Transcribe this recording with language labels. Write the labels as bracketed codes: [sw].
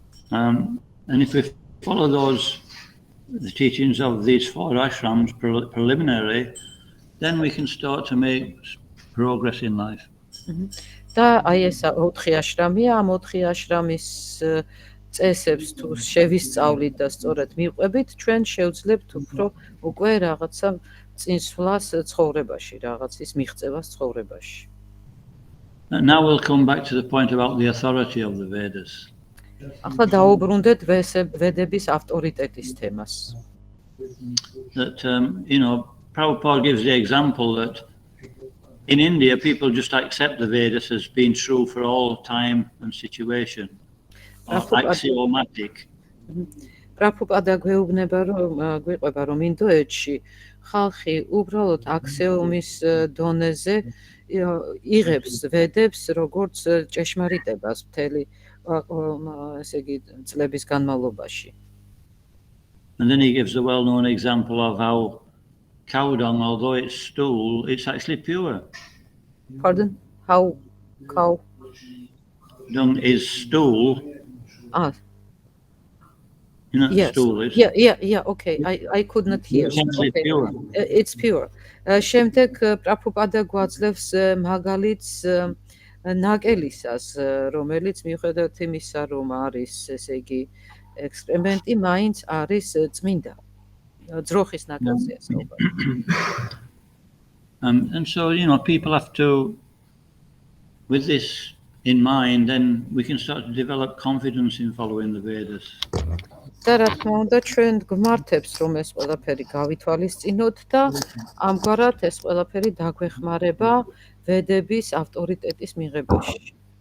[en] And if we follow the teachings of these 4 ashrams preliminary, then we can start to make progress in life. [ka] და აი ეს 4 აშრამია, ამ 4 აშრამის წესებს თუ შევისწავლით და სწორად მივყვებით, ჩვენ შევძლებთ უფრო უკვე რაღაცა წინსვლას ცხოვრებაში, რაღაცის მიღწევას ცხოვრებაში. [en] Now we'll come back to the point about the authority of the Vedas. [ka] ახლა დაუბრუნდეთ ვედების ავტორიტეტის თემას. [en] That Prabhupada gives the example that in India people just accept the Vedas as being true for all time and situation, or axiomatic. [ka] პრაბჰუპადა გვეყვება, რომ ინდოეთში ხალხი უბრალოდ აქსიომის დონეზე იღებს ვედებს როგორც ჭეშმარიტებას მთელი ესე იგი წლების განმავლობაში. [en] And then he gives a well-known example of how cow dung, although it's stool, it's actually pure. Pardon? How cow dung is stool? Yes. Stool is. Yeah, okay. I could not hear. It's actually Okay. pure. It's pure. [ka] შემდეგ პრაბჰუპადა გვაძლევს მაგალითს ნაკელისას, რომელიც მიუხედავად იმისა, რომ არის, ესე იგი, ექსპერიმენტი, მაინც არის წმინდა. ძროხის ნაკელზეა საუბარი. [en] And so, people have to, with this in mind, then we can start to develop confidence in following the Vedas. [ka] და რა თქმა უნდა, ჩვენ გვმართებს, რომ ეს ყველაფერი გავითვალისწინოთ და ამგვარად ეს ყველაფერი დაგვეხმარება ვედების ავტორიტეტის მიღებაში.